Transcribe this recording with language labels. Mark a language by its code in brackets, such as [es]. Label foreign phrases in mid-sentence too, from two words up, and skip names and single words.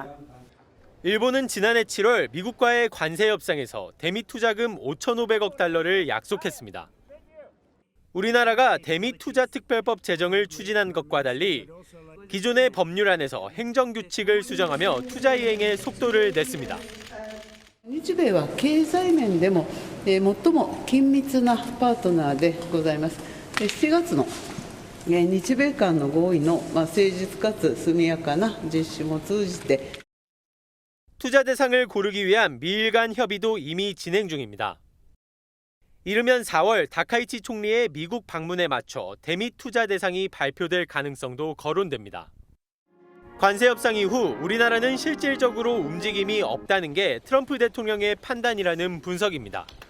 [ko] 일본은 지난해 7월 미국과의 관세 협상에서 대미 투자금 5,500억 달러를 약속했습니다. 우리나라가 대미 투자 특별법 제정을 추진한 것과 달리 기존의 법률안에서 행정규칙을 수정하며 투자 이행에 속도를 냈습니다. [ja] 日米は経済面でも最も緊密なパートナーでございます。7月の日米間の合意の誠実かつ速やかな実施も通じて [ko] 투자 대상을 고르기 위한 미일 간 협의도 이미 진행 중입니다. 이르면 4월 다카이치 총리의 미국 방문에 맞춰 대미 투자 대상이 발표될 가능성도 거론됩니다. 관세 협상 이후 우리나라는 실질적으로 움직임이 없다는 게 트럼프 대통령의 판단이라는 분석입니다.